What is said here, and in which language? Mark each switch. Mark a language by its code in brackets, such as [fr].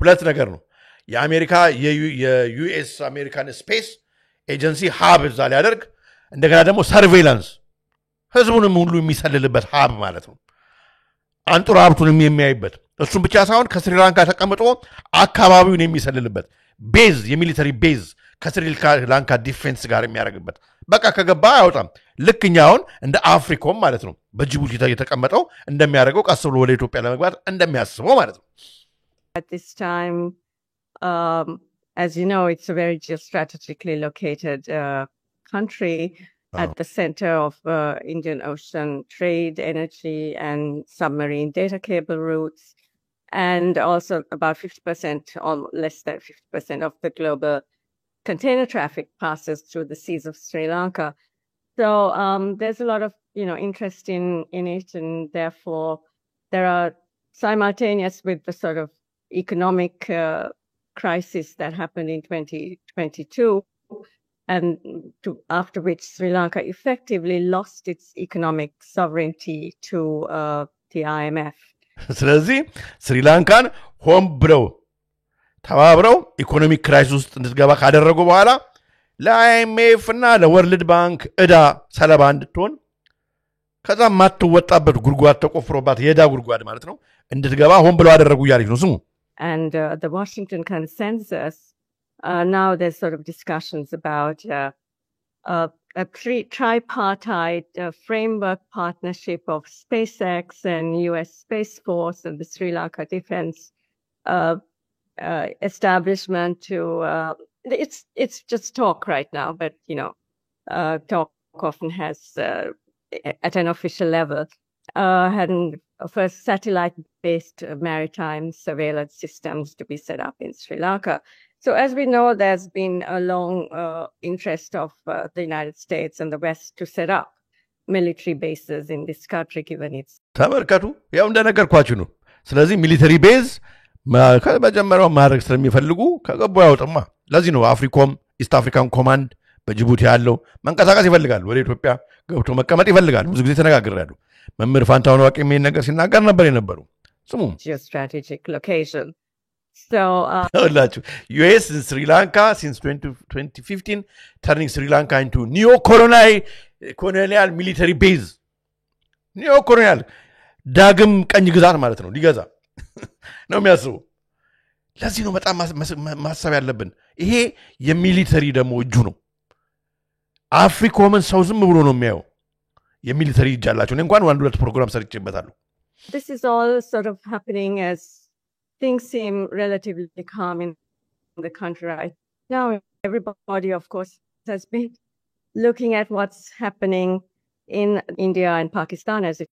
[am] ነገር ነው የአሜሪካ የዩኤስ አሜሪካን ስፔስ ኤጀንሲ ሃብ እዛ ሊያደርግ እንደገና ደግሞ ሰርቬይላንስ ህዝቡንም ሁሉ የሚሰልልበት ሃብ ማለት ነው አንጡራ ሀብቱንም የሚያይበት እሱም ብቻ ሳይሆን ከስሪላንካ ተቀምጦ አካባቢውን የሚሰልልበት ቤዝ የሚሊተሪ ቤዝ ከስሪላንካ ዲፌንስ ጋር የሚያደርግበት በቃ ከገባ አይወጣም ልክኛውን እንደ አፍሪኮም ማለት ነው በጅቡቲ የተቀመጠው እንደሚያደርገው ቀስ ብሎ ወደ ኢትዮጵያ ለመግባት እንደሚያስበው ማለት ነው [en] at this time as you know it's a very geostrategically located country at the center of Indian Ocean trade, energy, and submarine data cable routes, and also about 50% or less than 50% of the global container traffic passes through the seas of Sri Lanka. So there's a lot of interest in it, and therefore there are simultaneous with the sort of economic crisis that happened in 2022. And after which Sri Lanka effectively lost its economic sovereignty to the IMF. [am] ስለዚህ ስሪላንካን ሆም ብለው ተባብረው ኢኮኖሚክ ክራይሲስ ውስጥ እንድትገባ ካደረጉ በኋላ ለአይኤምኤፍ እና ለወርልድ ባንክ ዕዳ ሰለባ እንድትሆን ከዛ ማትወጣበት ጉድጓድ ተቆፍሮባት የዕዳ ጉድጓድ ማለት ነው እንድትገባ ሆም ብለው አደረጉ እያለች ነው ስሙ [en] And the Washington consensus now there's sort of discussions about tripartite framework partnership of SpaceX and U.S. Space Force and the Sri Lanka Defense establishment to it's just talk right now, but talk often has at an official level had first satellite-based maritime surveillance systems to be set up in Sri Lanka. So as we know, there's been a long interest of the United States and the West to set up military bases in this country, given its [am] ተመልከቱ ያው እንደነገርኳችሁ ነው። ስለዚህ ሚሊተሪ ቤዝ ከመጀመሪያው ማድረግ ስለሚፈልጉ ከገቡ ያውጥማ። ለዚህ ነው አፍሪኮም ኢስት አፍሪካን ኮማንድ በጅቡቲ ያለው መንቀሳቀስ ይፈልጋል። ወደ ኢትዮጵያ ገብቶ መቀመጥ ይፈልጋል። ብዙ ጊዜ ተነጋግሬያለሁ። መምህር ፋንታሁን ዋቄ ምን ነገር ሲናገር ነበር የነበረው። ስሙ [en] geostrategic location. So US in Sri Lanka since 2015 turning Sri Lanka into neo-colonial military base. [am] Neo-colonial ዳግም ቀኝ ግዛት ማለት ነው ሊገዛ ነው የሚያስበው። ለዚህ ነው በጣም ማሰብ ያለብን። ይሄ የሚሊተሪ ደግሞ እጁ ነው። አፍሪኮምን ሰው ዝም ብሎ ነው የሚያየው። የሚሊተሪ እጅ አላቸው። እኔ እንኳን አንድ ሁለት ፕሮግራም ሰርቼበታለሁ። [en] This is all sort of happening as things seem relatively calm in the country right now. Everybody, of course, has been looking at what's happening in India and Pakistan as it.